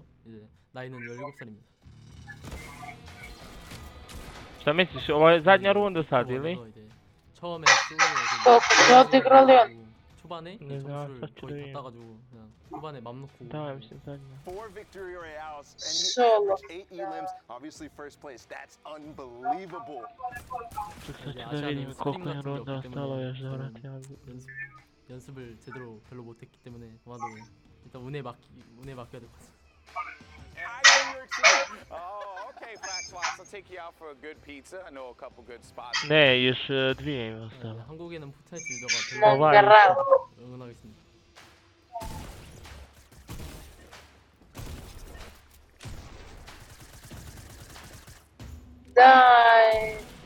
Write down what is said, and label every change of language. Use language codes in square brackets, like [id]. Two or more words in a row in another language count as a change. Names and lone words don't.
[ko] 이제 나이는 17살입니다. [bs] Šta misliš, ovo je zadnja runda sad ili? [ko] 처음에 초반에 점수를 거의 다 따가지고 그냥 초반에 맘 놓고. [bs] Da, mislim zadnja. [en] 4 victory royales and he 8 elims, obviously first place. That's unbelievable. [bs] Sad ću da vidim koliko je runda ostalo još da vratim. [ko] 연습을 제대로 별로 못했기 때문에 아마도 일단 운에 맡겨야 될 것 같습니다. [en] Oh, okay, Flaxlots. I'll take you out for a good pizza. I know a couple good spots. [bs] Ne, još dvije im ostalo. [ko] 한국에는 포트나이트 유저가 [bs] Ovaj. [ko] 응원하겠습니다. [bs] Daj.